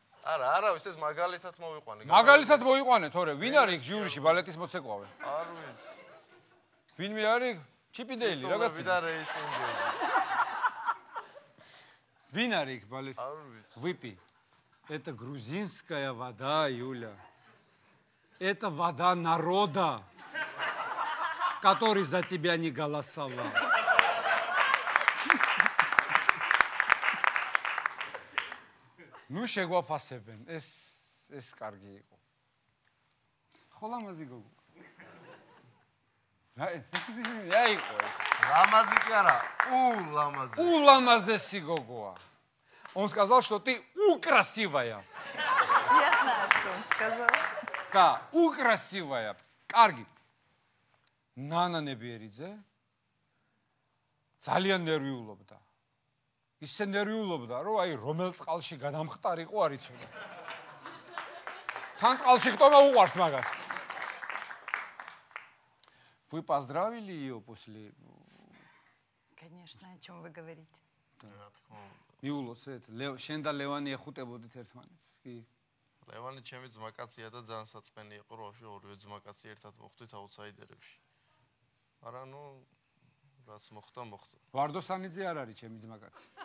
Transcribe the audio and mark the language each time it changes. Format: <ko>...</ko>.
<ka>არავის ეს მაგალითად მოვიყვანე. მაგალითად მოვიყვანე, თორე ვინ არის იქ ჟიურიში ბალეტის მოცეკვავე? არ ვიცი. ვინმე არის? ჩიპიდეილი, რაღაცა. ვიდა რეიტინგები. Вин არის იქ ბალეტის? არ ვიცი.</ka> <ru>Выпей. Это грузинская вода, Юля. Это вода народа, который за тебя не голосовал.</ru> <ka>Ну, შეგვაფასებენ. ეს კარგი იყო. ხო ლამაზი გოგო. რა იყო ეს? Ламази კი არა, ламази. Ламазеси гогоа.</ka> <ru>Он сказал, что ты красивая. Я знаю, что он сказал. Да, красивая.</ru> <ka>Კარგი. ნანა ნებიერიძე ძალიან ნერვიულობდა. ისე ნერვიულობდა, რომ აი რომელ წყალში გადამხტარიყო არ იცოდა. თან წყალში ხტომა უყვარს მაგას.</ka> <ru>Вы поздравили ее после? Конечно, о чем вы говорите?</ru> <ka>მიულოცეთ, შენ და ლევანი ეხუტებოდით ერთმანეთს, კი? ლევანი ჩემი ძმაკაცია და ძალიან საწყენი იყო, რომ ვაფშე ორივე ძმაკაცი ერთად მოხვდით აუთსაიდერებში. მაგრამ ნუ რაც მოხდა. ვარდოსანიძე არ არის ჩემი ძმაკაცი.</ka>